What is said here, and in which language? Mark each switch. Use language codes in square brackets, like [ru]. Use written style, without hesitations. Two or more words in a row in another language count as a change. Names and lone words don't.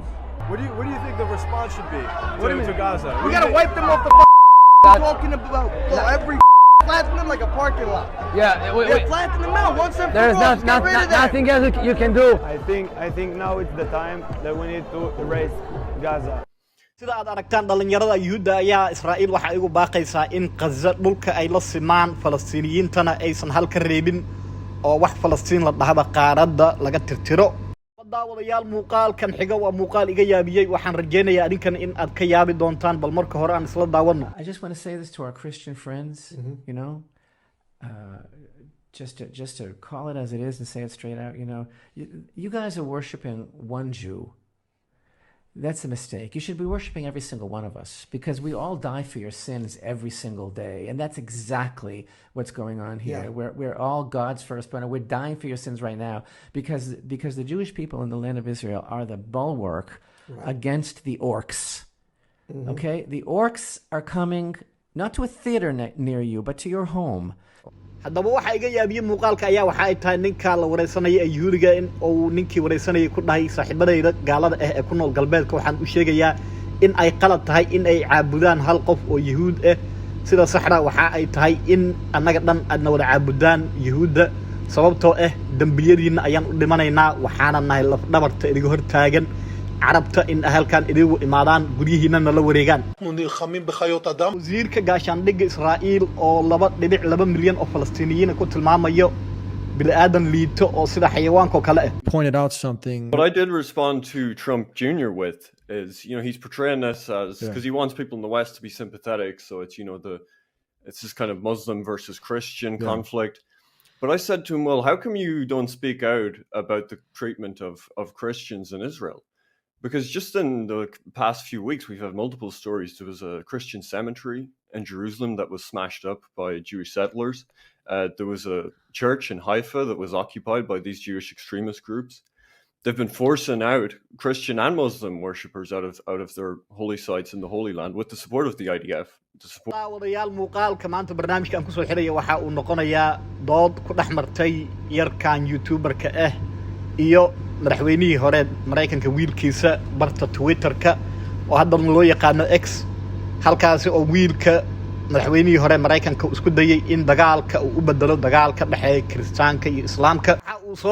[en] What do you think the response should be to Gaza? We gotta wipe them off the talking about every flatten them like a parking lot. Yeah, wait. Flatten them out once and for all. There's nothing else you can do. I think now it's the time that we need to erase Gaza. [so] sida aad aragtaan dhalinyarada Yuhuudda ayaa Israa'iil waxa ay ugu baaqaysaa in Gaza dhulka ay la simaan Falastiiniyiintana aysan halka reebin oo wax Falastiin la dhahaba qaaradda laga tirtiro daawadayaal muuqaalkan xiga waa muuqaal iga yaabiyay waxaan rajeynayaa adinkan in aad ka yaabi doontaan bal marka hore aan isla daawano [en] I just want to say this to our Christian friends, you know, just to call it as it is and say it straight out, you know, you guys are worshiping one Jew. That's a mistake. You should be worshiping every single one of us because we all die for your sins every single day. And that's exactly what's going on here. Yeah. We're all God's firstborn and we're dying for your sins right now because the Jewish people in the land of Israel are the bulwark against the orcs. Okay? The orcs are coming not to a theater near you, but to your home. [so] haddaba waxa iga yaabiyay muuqaalka ayaa waxa ay tahay ninka la wareysanaya ee Yahuudiga in uu ninkii wareysanayay ku dhahay saaxiibadayda gaalada ah ee ku nool galbeedka waxaan u sheegayaa in ay qalad tahay in ay caabudaan hal qof oo Yahuud ah sida saxda waxa ay tahay in annaga dhan adna wada caabudaan Yahuuda sababtoo ah dambiyadiina ayaan u dhimanaynaa waxaana nahay laf dhabarta idiga hor taagan carabta in halkan idigu imaadaan guryihiina la wareegaan wasiirka gaashaandhigga Israa'iil oo 2.2 milyan oo Falastiiniyiin ku tilmaamayo bilaadan liito oo sida xayawaanka kale ah [en] pointed out something what I did respond to Trump Jr. with is he's portraying this as because he wants people in the West to be sympathetic so it's it's this kind of Muslim versus Christian conflict. But I said to him, well, how come you don't speak out about the treatment of Christians in Israel? Because just in the past few weeks, we've had multiple stories. There was a Christian cemetery in Jerusalem that was smashed up by Jewish settlers. There was a church in Haifa that was occupied by these Jewish extremist groups. They've been forcing out Christian and Muslim worshippers out of their holy sites in the Holy Land with the support of the IDF. [so] wadayaal muuqaalka maanta barnaamijkan ku soo xiraya waxa uu noqonayaa dood ku dhaxmartay yarkan YouTuber-ka ah iyo madaxweynihii hore Mareykanka wiilkiisa barta Twitter-ka oo hadda loo yaqaan X halkaas oo wiilka madaxweynihii hore Mareykanka isku dayay in dagaalka uu u bedelo dagaalka dhaxeeya Kiristaanka iyo Islaamka waxa uu soo